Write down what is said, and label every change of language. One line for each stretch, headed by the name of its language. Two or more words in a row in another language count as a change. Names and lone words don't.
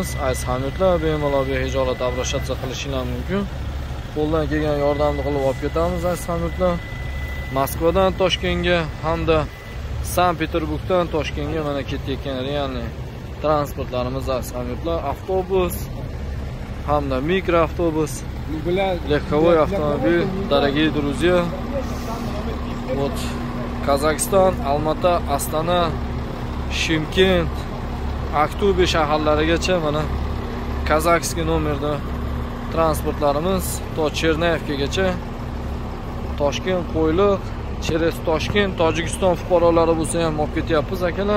Uzbek: Aziz hamyurtlar, bemalol behijolat obro'shatsiya qilishingiz mumkin. Qo'ldan kelgan yordamni qilib olib ketamiz aziz hamyurtlar. Moskvadan Toshkentga hamda Sankt-Peterburgdan Toshkentga mana ketayotgan realniy transportlarimiz aziz hamyurtlar. Avtobus hamda mikroavtobus,
Russian: легковой автомобиль, дорогие друзья. Вот Казахстан,
Uzbek: Almata, Astana, Shimkent, Aktobe shaharlarigacha mana kazakskiy nomerda transportlarimiz to Chernayevkagacha, Toshkent, Qo'yliq, через Toshkent, Tojikiston fuqarolari bo'lsa ham olib ketyapmiz akalar.